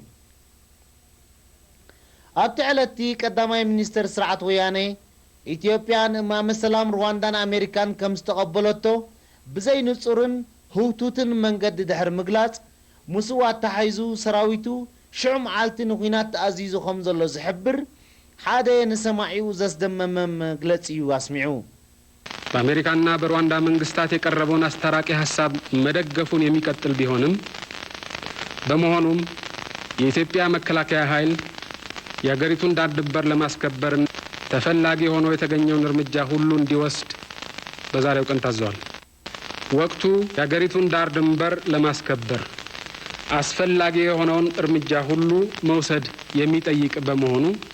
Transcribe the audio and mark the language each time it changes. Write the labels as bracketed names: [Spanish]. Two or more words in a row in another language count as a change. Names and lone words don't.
[Tigrinya] ኣብቲ ዕለቲ ቀዳማይ ሚኒስትር ስርዓት ወያኔ ኢትዮጵያን እማመ ሰላም ሩዋንዳን ኣሜሪካን ከም ዝተቐበለቶ ብዘይ ንጹርን ህውቱትን መንገዲ ድሕር ምግላጽ ምስኡ ኣተሓይዙ ሰራዊቱ ሽዑ መዓልቲ ንኹናት ተኣዚዙ ከም ዘሎ ዝሕብር ሓደ ንሰማዒኡ ዘስደመመ መግለጺ እዩ ኣስሚዑ [Amharic] በአሜሪካና በሩዋንዳ መንግስታት የቀረበውን አስታራቂ ሐሳብ መደገፉን የሚቀጥል ቢሆንም በመሆኑም የኢትዮጵያ መከላከያ ኃይል የአገሪቱን ዳር ድንበር ለማስከበር ተፈላጊ ሆኖ የተገኘውን እርምጃ ሁሉ እንዲወስድ በዛሬው ቀን ታዟል። ወቅቱ የአገሪቱን ዳር ድንበር ለማስከበር አስፈላጊ የሆነውን እርምጃ ሁሉ መውሰድ የሚጠይቅ በመሆኑ